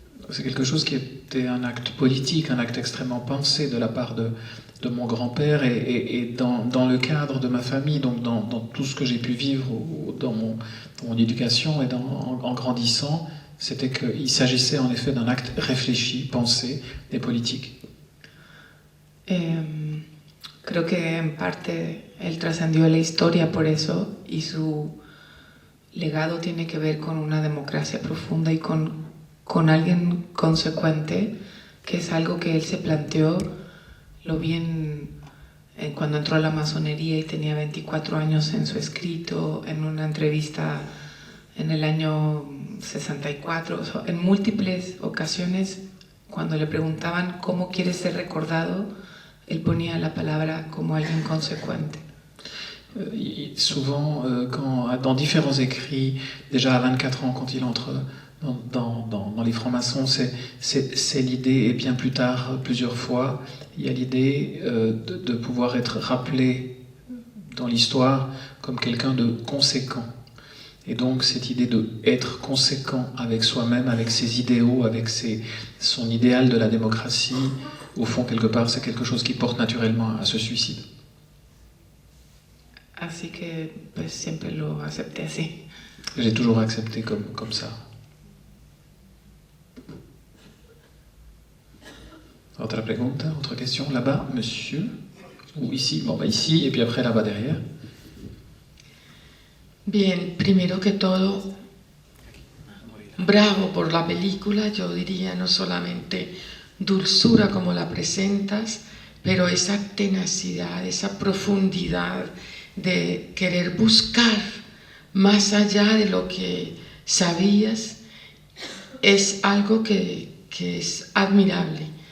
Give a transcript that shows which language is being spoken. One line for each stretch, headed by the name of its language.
French: C'est quelque chose qui était un acte politique, un acte extrêmement pensé de la part de mon grand-père et dans le cadre de ma famille, donc dans tout ce que j'ai pu vivre dans mon éducation et en grandissant, c'était qu'il s'agissait en effet d'un acte réfléchi, pensé et politique.
Spanish: Creo que en parte él trascendió a la historia por eso y su legado tiene que ver con una democracia profunda y con alguien consecuente, que es algo que él se planteó. Lo vi cuando entró a la masonería y tenía 24 años en su escrito, en una entrevista en el año 64, o sea, en múltiples ocasiones cuando le preguntaban cómo quiere ser recordado, él ponía la palabra como alguien consecuente.
French: Souvent, dans différents écrits, déjà à 24 ans, quand il entre dans les francs-maçons, c'est l'idée, et bien plus tard, plusieurs fois, il y a l'idée de pouvoir être rappelé dans l'histoire comme quelqu'un de conséquent. Et donc cette idée d'être conséquent avec soi-même, avec ses idéaux, avec son idéal de la démocratie, au fond, quelque part, c'est quelque chose qui porte naturellement à ce suicide.
Spanish: Así que pues siempre lo acepté así.
French: J'ai toujours accepté comme ça. Autre pregunta, autre question, là-bas, monsieur, ou ici, bon, ici, et puis après là-bas derrière.
Spanish: Bien, primero que todo, bravo por la película, yo diría no solamente dulzura como la presentas, pero esa tenacidad, esa profundidad de querer buscar más allá de lo que sabías, es algo que es admirable.